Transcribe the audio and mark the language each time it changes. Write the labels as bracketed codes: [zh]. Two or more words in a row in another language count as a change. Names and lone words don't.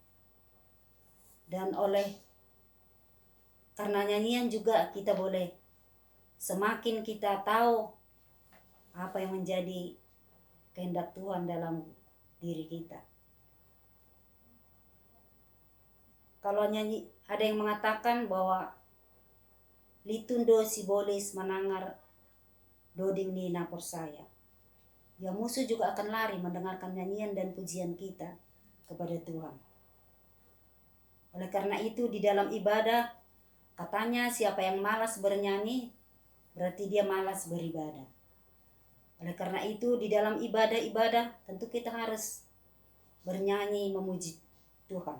[id] Dan karena nyanyian juga kita boleh semakin kita tahu apa yang menjadi kehendak Tuhan dalam diri kita. Kalau nyanyi, ada yang mengatakan bahwa [bts] litundo sibolis manangar doding ni napor saya. [id] Ya, musuh juga akan lari mendengarkan nyanyian dan pujian kita kepada Tuhan. Oleh karena itu, di dalam ibadah katanya siapa yang malas bernyanyi berarti dia malas beribadah. Oleh karena itu, di dalam ibadah tentu kita harus bernyanyi memuji Tuhan.